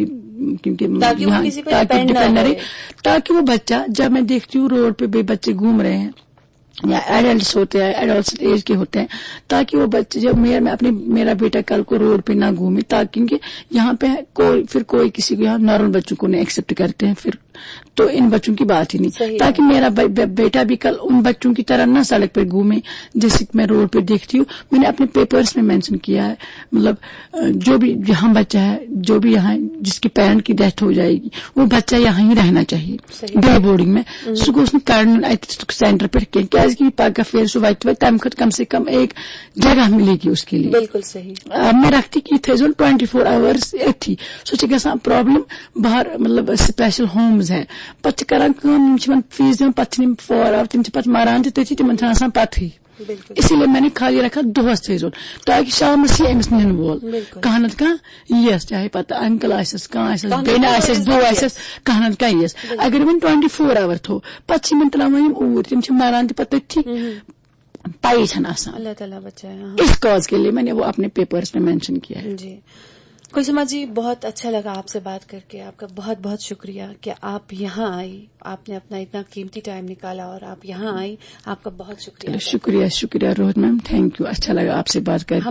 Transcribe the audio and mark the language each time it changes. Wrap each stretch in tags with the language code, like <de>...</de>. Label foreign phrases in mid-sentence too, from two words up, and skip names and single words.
<ur>کیونکہ یہاں تاکہ ڈپینڈ رہے, تاکہ وہ بچہ جب میں دیکھتی ہوں روڈ پہ بچے گھوم رہے ہیں یا ایڈلٹس ہوتے ہیں,</ur> <en>adults age</en> <ur>کے ہوتے ہیں, تاکہ وہ بچے جب میرا بیٹا کل کو روڈ پہ نہ گھومے, تاکہ یہاں پہ کوئی کسی کو یہاں نارمل بچوں کو نہیں ایکسپٹ کرتے ہیں, پھر تو ان بچوں کی بات ہی نہیں, تاکہ میرا بیٹا بھی کل ان بچوں کی طرح نہ سڑک پہ گھومے جیسے میں روڈ پہ دیکھتی ہوں. میں نے اپنے پیپرز میں مینشن کیا ہے, مطلب جو بھی یہاں بچہ ہے, جو بھی یہاں جس کی پیرنٹ کی ڈیتھ ہو جائے گی, وہ بچہ یہاں ہی رہنا چاہیے</ur> <en>day boarding</en> <ur>میں. اس کو اس نے سینٹر پہ کیا</ur> <ks>کیازِ کہ پگہ پھیرِ سُہ وتہِ تمہِ کھۄتہٕ</ks> <ur>کم سے کم ایک جگہ ملے گی اس کے لیے. بالکل صحیح. میں رکھتی کہ یہ</ur> <ks>تھٲیزون 24 hours اتھی سُہ چھِ گژھان پرابلم باہر مطلب</ks> <en>special homes</en> <ks>ہے پتہٕ چھِ کران کٲم یِم چھِ یِمن فیس دِوان پتہٕ چھِ یِم</ks> <en>far out</en> <ks>تِم چھِ پتہٕ مران تہِ تٔتھی تِمن چھُنہٕ آسان پتہٕے.</ks> <ur>اسی لیے میں نے خالی رکھا</ur> <ks>دۄہس تھٲیزون تاکہ شامس یی أمِس نِنہٕ وول کانٛہہ نتہٕ کانٛہہ یِیس چاہے پتہٕ انکل آسٮ۪س کانٛہہ آسٮ۪س بیٚنہِ آسٮ۪س بوے آسٮ۪س کانٛہہ نتہٕ کانٛہہ یِیس. اگر وۄنۍ 24 hour تھوٚو پتہٕ چھِ یِمن تراوان یِم اوٗرۍ تِم چھِ مران تہِ پتہٕ تٔتھی پایی چھنہٕ آسان.</ks> <ur>اللہ تعالیٰ بچائے. اس کاز کے لیے میں نے وہ اپنے پیپرز میں مینشن کیا ہے. جی کلثومہ جی بہت اچھا لگا آپ سے بات کر کے. آپ کا بہت بہت شکریہ کہ آپ یہاں آئی. آپ نے اپنا اتنا قیمتی ٹائم نکالا اور آپ یہاں آئی. آپ کا بہت شکریہ. شکریہ روہت میم.</ur> <en>thank you.</en> <ur>اچھا لگا آپ سے بات کر کے.</ur>